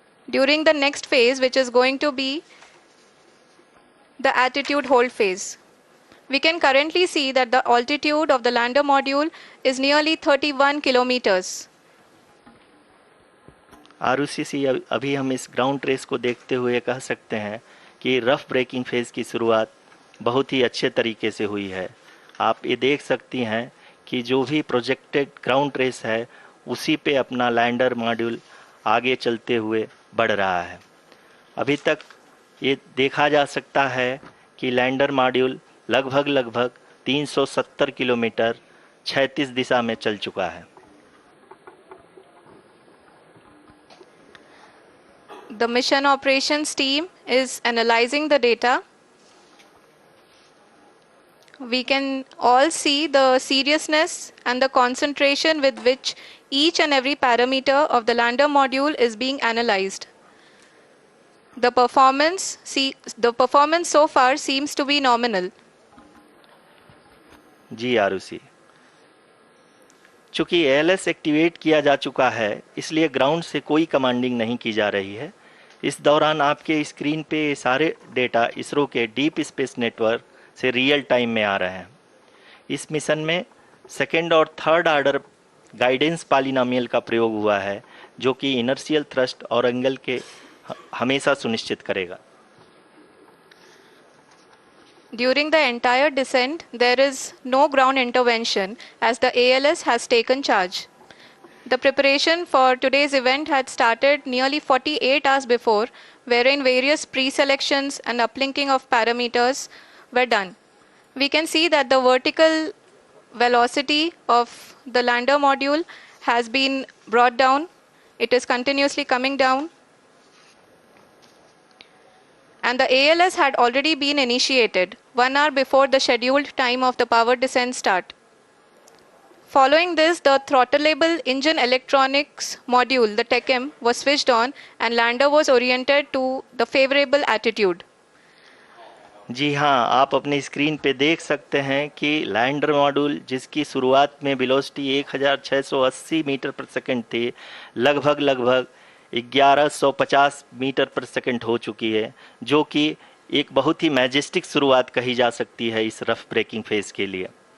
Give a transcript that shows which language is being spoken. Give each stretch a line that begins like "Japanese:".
English: During the next phase, which is going to be the attitude hold phase. We can currently see that the altitude of the lander module is nearly 31 kilometers.
Hindi: Arushi, अभी हम इस ground race को देखते हुए कह सकते हैं कि रफ ब्रेकिंग फेज की शुरुआत बहुत ही अच्छे तरीके से हुई है। आप ये देख सकती हैं कि जो भी प्रोजेक्टेड ग्राउंड रेस है उसी पे अपना लैंडर मॉड्यूल आगे चलते हुए बढ़ रहा है। अभी तक ये देखा जा सकता है कि लैंडर मॉड्यूल लगभग 370 किलोमीटर क्षैतिज दिशा में चल चुका है।
English: The mission operations team is analyzing the data. We can all see the seriousness and the concentration with which each and every parameter of the lander module is being analyzed. The performance so far seems to be nominal.
Hindi: जी आरुषि, चूंकि ALS activate किया जा चुका है इसलिए ground से कोई commanding नहीं की जा रही है। इस दौरान आपके स्क्रीन पे ये सारे डेटा इसरो के डीप स्पेस नेटवर्क से रियल टाइम में आ रहे हैं। इस मिशन में सेकेंड और थर्ड ऑर्डर गाइडेंस पॉलिनोमियल का प्रयोग हुआ है, जो कि इनर्शियल थ्रस्ट और एंगल के हमेशा सुनिश्चित करेगा।
English: During the entire descent, there is no ground intervention as the ALS has taken charge. The preparation for today's event had started nearly 48 hours before, wherein various pre-selections and uplinking of parameters were done. We can see that the vertical velocity of the lander module has been brought down. It is continuously coming down. And the ALS had already been initiated 1 hour before the scheduled time of the power descent start. Following this, the throttleable engine electronics module, the TECM, was switched on and lander was oriented to the favorable attitude.
Hindi: जी हाँ, आप अपनी screen पे देख सकते हैं कि lander module जिसकी शुरुआत में वेलोसिटी 1680 मीटर पर सेकंड थी, लगभग 1150 मीटर पर सेकंड हो चुकी है, जो कि एक बहुत ही मैजेस्टिक शुरुआत कही जा सकती है इस रफ ब्रेकिंग फेज के लिए।